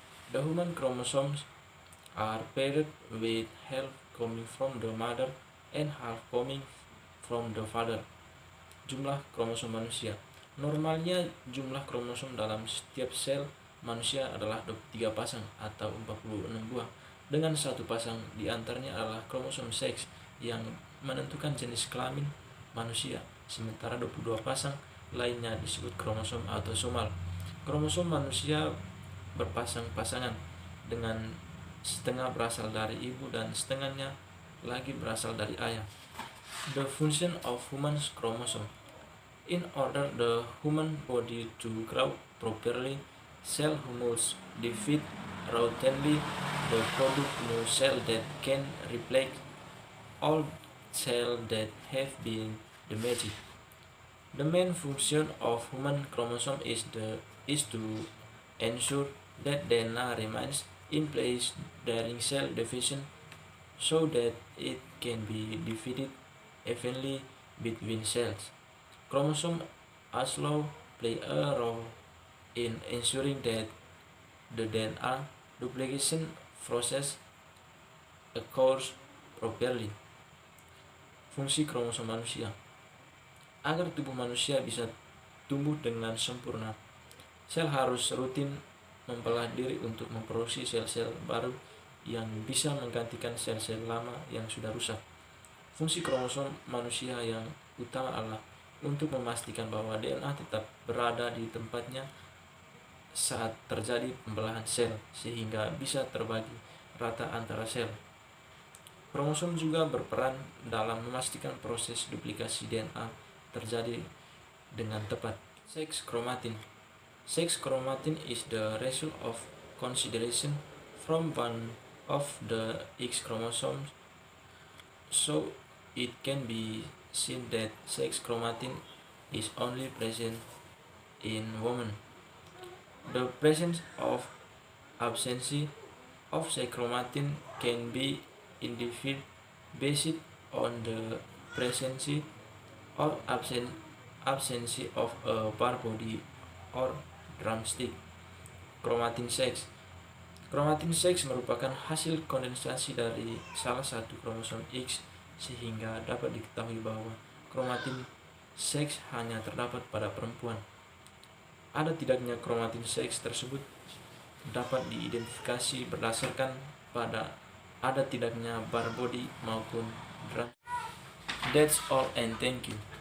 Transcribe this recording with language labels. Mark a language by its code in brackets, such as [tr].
[en] The human chromosomes are paired with half coming from the mother and half coming from the father. [id] Jumlah kromosom manusia. Normalnya jumlah kromosom dalam setiap sel manusia adalah 23 pasang atau 46 buah. Dengan satu pasang di antaranya adalah kromosom seks yang menentukan jenis kelamin manusia, sementara 22 pasang lainnya disebut kromosom autosomal. Kromosom manusia berpasang-pasangan, dengan setengah berasal dari ibu dan setengahnya lagi berasal dari ayah. [en] The function of human chromosome. In order the human body to grow properly, cell must divide routinely to produce new cell that can replace all cells that have been damaged. The main function of human chromosome is to ensure that DNA remains in place during cell division so that it can be divided evenly between cells. Chromosomes also play a role in ensuring that the DNA duplication process occurs properly. [id] Fungsi kromosom manusia. Agar tubuh manusia bisa tumbuh dengan sempurna, sel harus rutin membelah diri untuk memproduksi sel-sel baru yang bisa menggantikan sel-sel lama yang sudah rusak. Fungsi kromosom manusia yang utama adalah untuk memastikan bahwa DNA tetap berada di tempatnya saat terjadi pembelahan sel, sehingga bisa terbagi rata antara sel. Kromosom juga berperan dalam memastikan proses duplikasi DNA terjadi dengan tepat. [en] Sex chromatin. Sex chromatin is the result of consideration from one of the X chromosomes, so it can be seen that sex chromatin is only present in women. The presence of absence of sex chromatin can be inferred based on the presence or absence of a bar body or drumstick. Chromatin sex. [id] Chromatin sex merupakan hasil kondensasi dari salah satu kromosom X, sehingga dapat diketahui bahwa kromatin seks hanya terdapat pada perempuan. Ada tidaknya kromatin seks tersebut dapat diidentifikasi berdasarkan pada ada tidaknya bar body maupun drum. [en] That's all and thank you.